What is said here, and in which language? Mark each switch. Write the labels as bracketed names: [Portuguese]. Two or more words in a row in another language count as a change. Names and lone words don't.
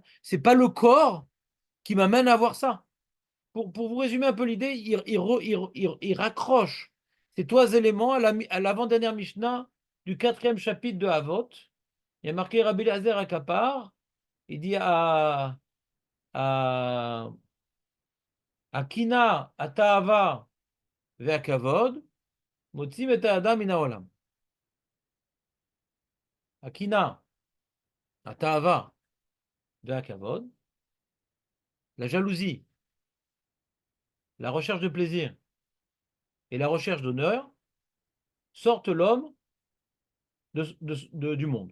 [French] Ce n'est pas le corps qui m'amène à avoir ça. Pour vous résumer un peu l'idée, il raccroche ces 3 éléments à l'avant-dernière Mishnah du 4e chapitre de Havot. Il y a marqué Rabbi Eliezer Akapar. Il dit [Hebrew] הקנאה, התאוה, והכבוד, מוציאים את האדם מן העולם. הקנאה, התאוה, והכבוד, [French] la jalousie, la recherche de plaisir et la recherche d'honneur sortent l'homme du monde.